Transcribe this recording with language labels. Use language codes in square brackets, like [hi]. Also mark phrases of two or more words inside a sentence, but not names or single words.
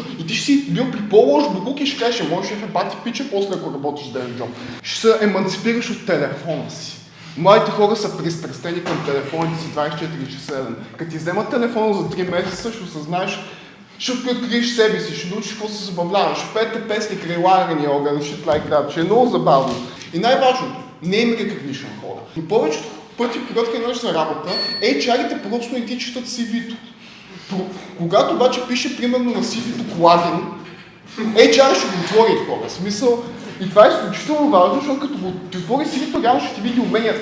[bg] И ти ще си бил при по-лош буклук и ще кажеш, може шеф е бати пича, после ако работиш [en] desk job. [bg] Ще се еманципираш от телефона си. Младите хора са пристрастени към телефоните си 24 часа ден. Като ти вземат телефона за 3 месеца, ще осъзнаеш, ще откриеш себе си, ще научиш какво се забавляваш, ще пеете песни край лагерния огън, [en] shit like that, [bg] ще е много забавно. И най-важното, [en] name recognition хора. [bg] Но повечето пъти, когато идеш за работа, HR-ите просто не ти четат CV-то. Когато обаче пише примерно на CV-то колаген, HR ще го отвори хора. Смисъл, и това е изключително важно, защото като го отвори CV-то, реално ще ти види уменията.